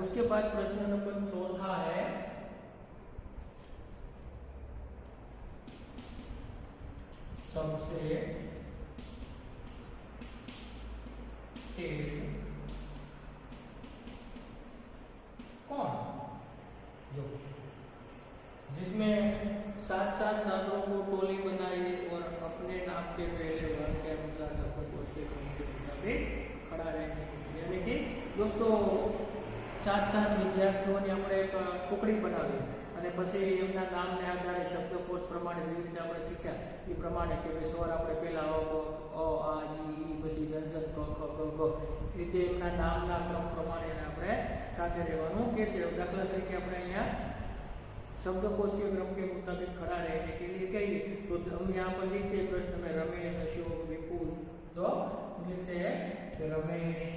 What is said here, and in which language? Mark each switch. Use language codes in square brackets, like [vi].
[hi] उसके बाद प्रश्न नंबर 4 है, सबसे तेज कौन, जो जिसमें 7 छात्रों को टोली बनाई और अपने नाम के पहले वर्ग के अनुसार शब्दकोश के क्रम के मुताबिक खड़ा रहने के लिए। यानी कि दोस्तों 7 विद्यार्थियों ने [gu] આપણે એક ટુકડી બનાવી અને પછી એમના નામને આધારે શબ્દકોશ પ્રમાણે જેવી રીતે આપણે શીખ્યા એ પ્રમાણે કે ભાઈ સ્વર આપણે પહેલા અ આ ઈ પછી વ્યંજન ક ખ ગ ઘ રીતે એમના નામના ક્રમ પ્રમાણે આપણે સાથે રહેવાનું કહેશે। દાખલા તરીકે આપણે અહીંયા [hi] शब्दकोश के क्रम के मुताबिक खड़ा रहने के लिए कहिए तो हम यहाँ पर लिखते हैं प्रश्न में रमेश, अशोक, विपुल, तो लिखते